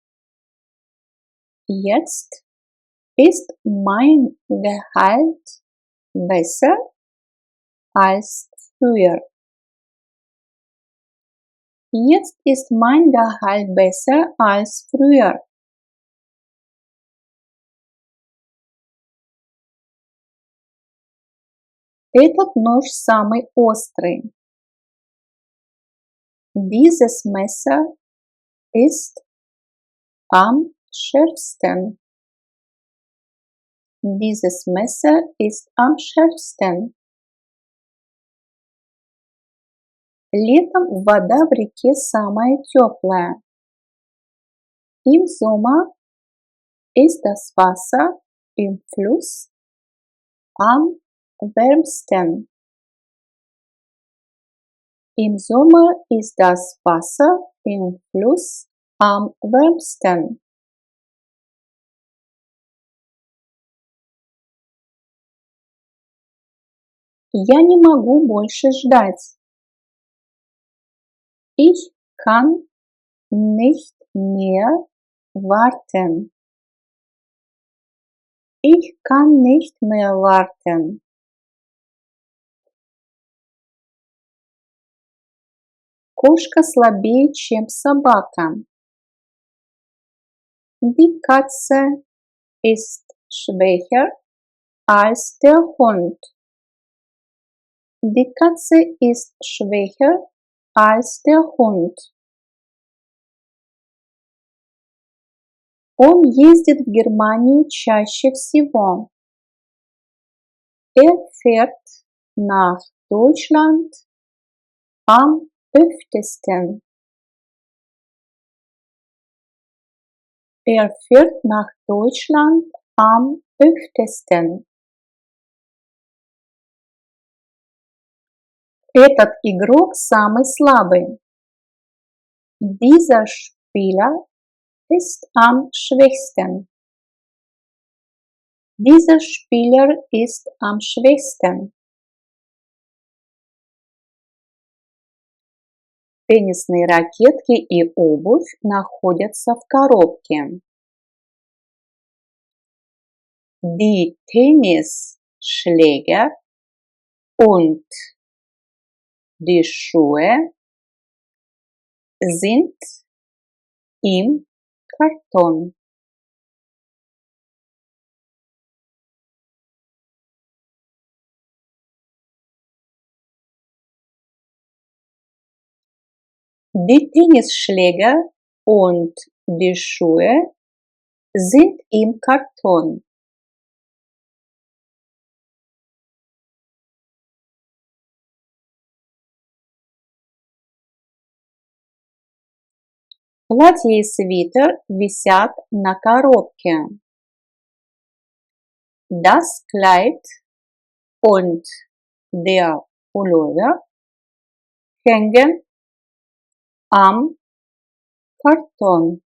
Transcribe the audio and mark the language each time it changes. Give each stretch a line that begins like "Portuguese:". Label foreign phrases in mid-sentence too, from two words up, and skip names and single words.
German: Jetzt ist mein Gehalt besser als früher. Jetzt ist mein Gehalt besser als früher.
Russian: Этот нож самый острый.
German: Dieses Messer ist am schärfsten. Dieses Messer ist am schärfsten.
Russian: Летом вода в реке самая теплая.
German: Im Sommer ist das Wasser im Fluss am wärmsten. Im Sommer ist das Wasser im Fluss am wärmsten.
Russian: Я не могу больше ждать.
German: Ich kann nicht mehr warten. Ich kann nicht mehr warten.
Russian: Кошка слабее, чем собака.
German: Die Katze ist schwächer als der Hund. Die Katze ist schwächer als der Hund.
Russian: Он ездит в Германию чаще всего.
German: Er fährt nach Deutschland am öftesten. Er fährt nach Deutschland am öftesten.
Russian: Этот игрок самый слабый.
German: Dieser Spieler ist am schwächsten. Dieser Spieler ist am schwächsten.
Russian: Теннисные ракетки и обувь находятся в коробке.
German: Die Tennisschläger und die Schuhe sind im Karton. Die Tennisschläger und die Schuhe sind im Karton.
Russian: Платье и свитер висят на коробке.
German: Das Kleid und der Pullover hängen am Karton.